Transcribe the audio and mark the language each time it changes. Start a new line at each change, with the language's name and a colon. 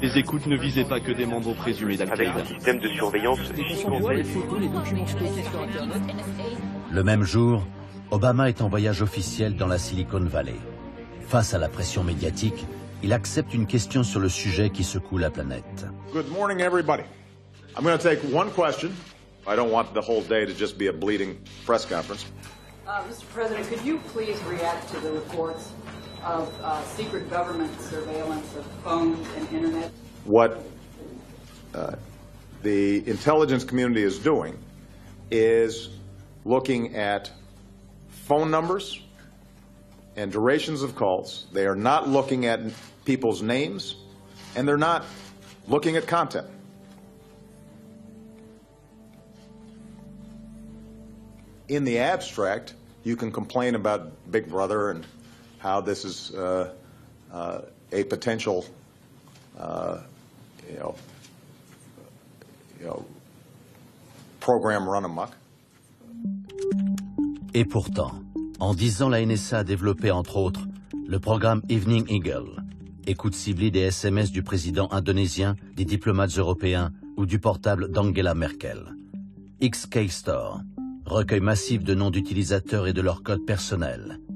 French: Les écoutes ne visaient pas que des membres présumés d'Al-Qaïda. Avec un système de surveillance gigantesque. Le même jour, Obama est en voyage officiel dans la Silicon Valley. Face à la pression médiatique, il accepte une question sur le sujet qui secoue la planète.
English: Good morning, everybody. I'm going to take one question. I don't want the whole day to just be a bleeding press conference. Mr. President, could you please react to the reports of secret government surveillance of phones and internet? what the intelligence community is doing is looking at phone numbers and durations of calls. They are not looking at people's names, and they're not looking at content. In the abstract, you can complain about Big Brother and how this is a potential, program run amok.
French: Et pourtant, en 10 ans, la NSA a développé, entre autres, le programme Evening Eagle, écoute ciblée des SMS du président indonésien, des diplomates européens ou du portable d'Angela Merkel. XKeystore, recueil massif de noms d'utilisateurs et de leurs codes personnels.